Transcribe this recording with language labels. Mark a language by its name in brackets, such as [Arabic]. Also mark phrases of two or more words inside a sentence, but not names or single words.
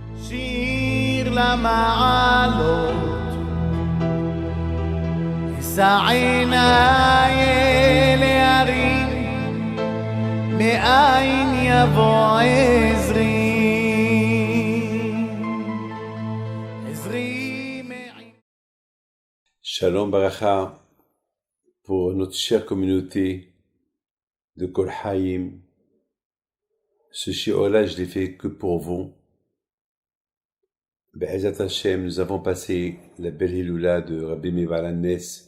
[Hebrew] שיר למעלות, אשא עיניי אל ההרים, מאין יבוא עזרי. שלום ברכה [French] pour notre chère communauté de Kol Haim. Ce shiur-là, je l'ai fait que pour vous. [Hebrew] בעזרת השם, [French] nous avons passé la belle Hiloula de Rabbi Meir Baal HaNes.